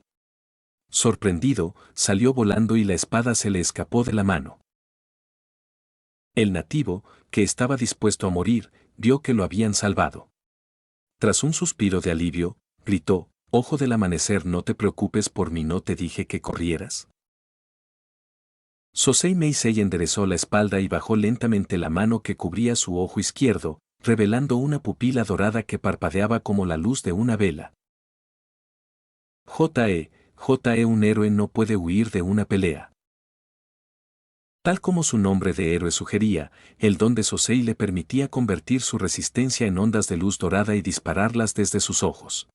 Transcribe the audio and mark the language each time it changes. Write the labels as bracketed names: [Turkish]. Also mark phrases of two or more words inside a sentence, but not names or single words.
[Spanish] Sorprendido, salió volando y la espada se le escapó de la mano. El nativo, que estaba dispuesto a morir, vio que lo habían salvado. Tras un suspiro de alivio, gritó: «Ojo del Amanecer, no te preocupes por mí, ¿no te dije que corrieras?». Sosei Meisei enderezó la espalda y bajó lentamente la mano que cubría su ojo izquierdo, revelando una pupila dorada que parpadeaba como la luz de una vela. J.E., un héroe no puede huir de una pelea. Tal como su nombre de héroe sugería, el don de Sosei le permitía convertir su resistencia en ondas de luz dorada y dispararlas desde sus ojos.